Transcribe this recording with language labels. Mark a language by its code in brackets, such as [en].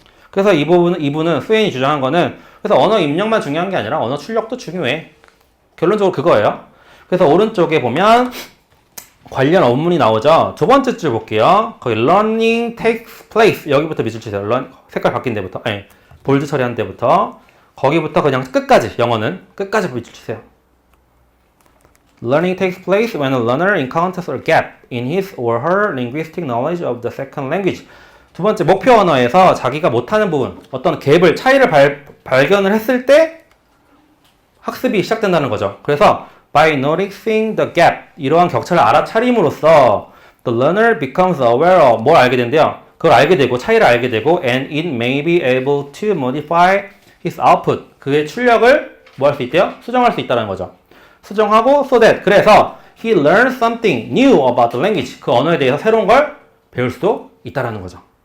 [ko] 그래서 이분은 스웨인이 주장한 거는 그래서 언어 입력만 중요한 게 아니라 언어 출력도 중요해. 결론적으로 그거예요. 그래서 오른쪽에 보면 관련 원문이 나오죠. 두 번째 줄 볼게요. 거기 [en] learning takes place [ko] 여기부터 밑줄 치세요. 색깔 바뀐 데부터 볼드 처리한 데부터 거기부터 그냥 끝까지 영어는 끝까지 밑줄 치세요. [en] Learning takes place when a learner encounters a gap in his or her linguistic knowledge of the second language. [ko] 두 번째 목표 언어에서 자기가 못하는 부분, 어떤 갭을 차이를 발견을 했을 때 학습이 시작된다는 거죠. 그래서 [en] by noticing the gap [ko] 이러한 격차를 알아차림으로써 [en] the learner becomes aware of [ko] 뭘 알게 된대요. 그걸 알게 되고 차이를 알게 되고 [en] and it may be able to modify his output [ko] 그의 출력을 뭐 할 수 있대요? 수정할 수 있다는 거죠. 수정하고 [en] so that [ko] 그래서 [en] he learns something new about the language [ko] 그 언어에 대해서 새로운 걸 배울 수도 있다라는 거죠.